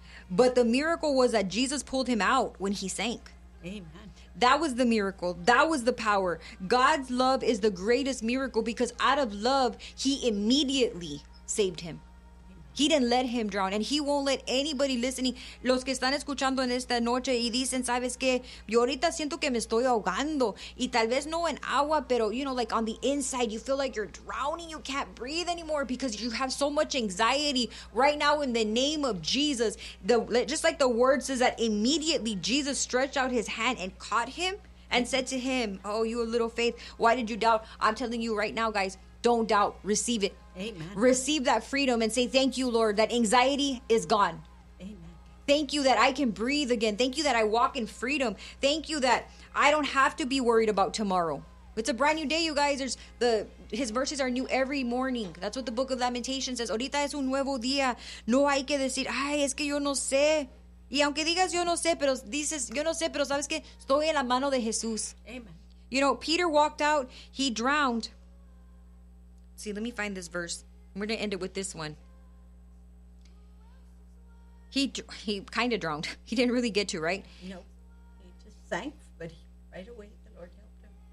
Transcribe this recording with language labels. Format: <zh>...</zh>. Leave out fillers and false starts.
<en>But the miracle was that Jesus pulled him out when he sank. Amen. That was the miracle. That was the power. God's love is the greatest miracle because out of love, he immediately saved him. Amen. He didn't let him drown. And he won't let anybody listening.</en> <es>Los que están escuchando en esta noche y dicen, ¿sabes qué? Yo ahorita siento que me estoy ahogando. Y tal vez no en agua, pero,</es> <en>you know, like on the inside, you feel like you're drowning. You can't breathe anymore because you have so much anxiety. Right now, in the name of Jesus, just like the word says that immediately Jesus stretched out his hand and caught him and said to him, oh, you a little faith. Why did you doubt? I'm telling you right now, guys, don't doubt. Receive it. Amen. Receive that freedom and say, thank you, Lord, that anxiety is gone. Amen. Thank you that I can breathe again. Thank you that I walk in freedom. Thank you that I don't have to be worried about tomorrow. It's a brand new day, you guys. His verses are new every morning. That's what the Book of Lamentations says.</en> <es>Ahorita es un nuevo día. No hay que decir, ay, es que yo no sé. Y aunque digas yo no sé, pero dices, yo no sé, pero sabes que estoy en la mano de Jesús.</es> <en>Amen. You know, Peter walked out. He drowned. See, let me find this verse. We're going to end it with this one. He kind of drowned. He didn't really get to, right? No. He just sank, but right away the Lord helped him.</en>